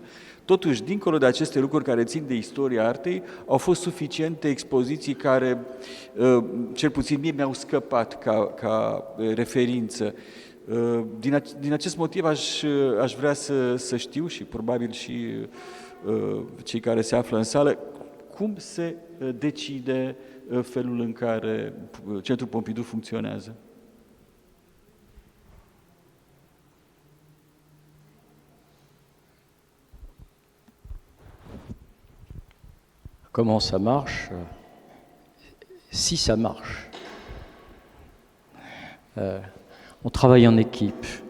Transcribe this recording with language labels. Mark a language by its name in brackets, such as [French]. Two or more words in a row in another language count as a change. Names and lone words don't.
[Romanian] Totuși, dincolo de aceste lucruri care țin de istoria artei, au fost suficiente expoziții care, cel puțin mie, mi-au scăpat ca referință. Din acest motiv aș vrea să știu și probabil și cei care se află în sală, cum se decide felul în care Centrul Pompidou funcționează? [French] Comment ça marche? Si ça marche. On travaille en équipe.